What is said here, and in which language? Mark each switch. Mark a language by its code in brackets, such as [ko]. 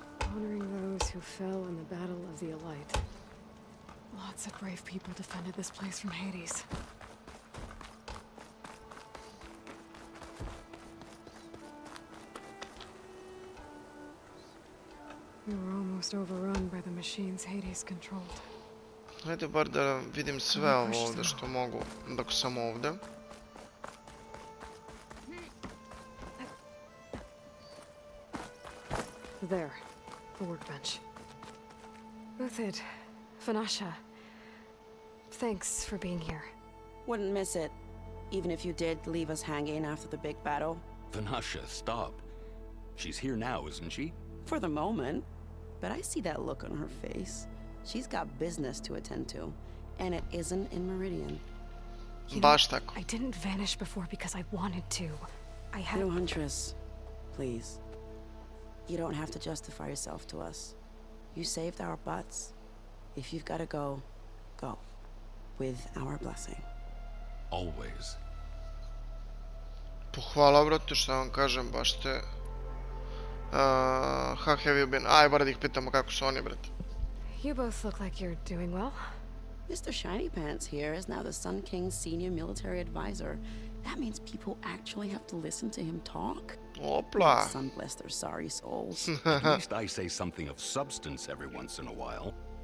[en] Honoring those who fell in the Battle of the Elite. Lots of brave people defended this place from Hades. We were almost overrun by the machines Hades controlled. [sr] Hajde bar da vidim sve ovo ovde što mogu dok sam ovde. [en] There, the workbench. Uthid, Vanasha, thanks for being here. Wouldn't miss it, even if you did leave us hanging after the big battle. Vanasha, stop. She's here now, isn't she? For the moment. But I see that look on her face. She's got business to attend to, and it isn't in Meridian. [sr] Baš tako. [en] I didn't vanish before because I wanted to. I had... No, Huntress, please. You don't have to justify yourself to us. You saved our butts. If you've got to go, go. With our blessing. Always. [sr] Pohvala, brate, šta vam kažem, baš te... how have you been? Aj, bar da ih pitamo kako su oni, brate. [en] You both look like you're doing well. Mr. Shiny Pants here is now the Sun King's senior military advisor. That means people actually have to listen to him talk. Opla. Sun bless their sorry souls. At least I say something of substance every once in a while.